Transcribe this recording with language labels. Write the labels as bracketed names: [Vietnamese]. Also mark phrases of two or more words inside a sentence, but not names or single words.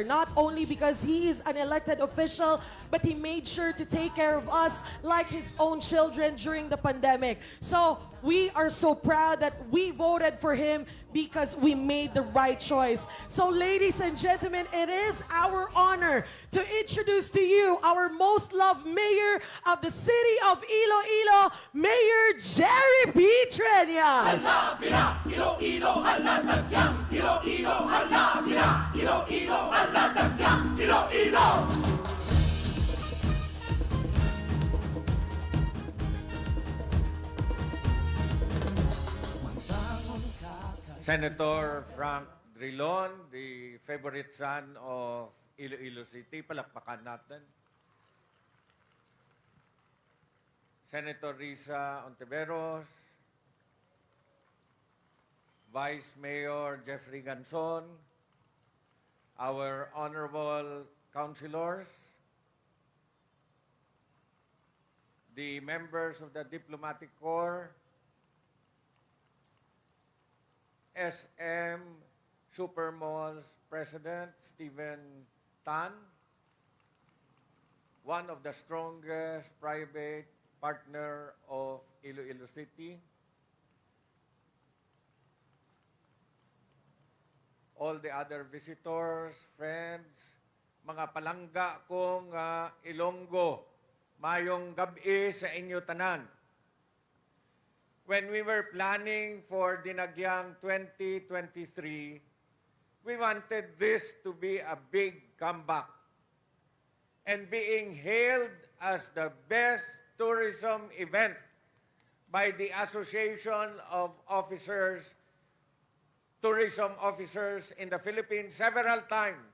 [English] Not only because he is an elected official, but he made sure to take care of us like his own children during the pandemic. So we are so proud that we voted for him because we made the right choice. So ladies and gentlemen, it is our honor to introduce to you our most loved mayor of the city of Iloilo, Mayor Jerry P. Trenya. [Hiligaynon] Alabira, Iloilo, Aladagyang, Iloilo, Alabira, Iloilo, Aladagyang, Iloilo. [English] Senator Frank Drilon, the favorite son of Iloilo City. [Filipino] Palakpakan natin. Senator Risa Ontiveros, Vice Mayor Jeffrey Ganson, [English] our honorable councilors, the members of the Diplomatic Corps, SM Supermalls President Stephen Tan, one of the strongest private partner of Iloilo City, all the other visitors, friends, [Hiligaynon] mga palangga kong Ilonggo, mayong gabi sa inyo tanan. [English] When we were planning for Dinagyang 2023, we wanted this to be a big comeback. And being hailed as the best tourism event by the Association of Tourism Officers in the Philippines several times.